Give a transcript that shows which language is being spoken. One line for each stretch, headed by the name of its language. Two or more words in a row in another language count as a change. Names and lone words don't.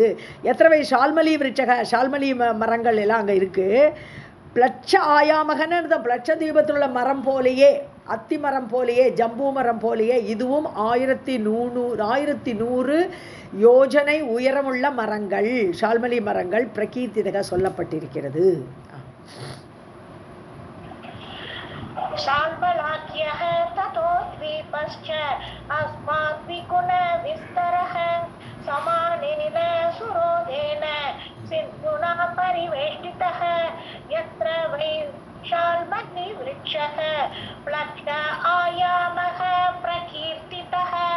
Tamil: எத்தனை ஷால்மலி விருட்சக, ஷால்மலி மரங்கள் எல்லாம் அங்கே இருக்குது. பிளட்ச ஆயாமகன்னு பிளட்ச தீபத்தில் உள்ள மரம் போலேயே, அத்தி மரம் போலேயே, ஜம்பூ மரம் போலேயே இதுவும் 1100 யோஜனை உயரமுள்ள மரங்கள், ஷால்மலி மரங்கள் பிரகீர்த்திதக சொல்லப்பட்டிருக்கிறது.
Sanskrit: शाल्मलाख्यः ततो द्वीपश्च अस्मात् द्विगुणविस्तरः समानेन सुरोदेन सिन्धुना परिवेष्टितः यत्र वै शाल्मली वृक्षः प्लक्ष आयामः प्रकीर्तितः.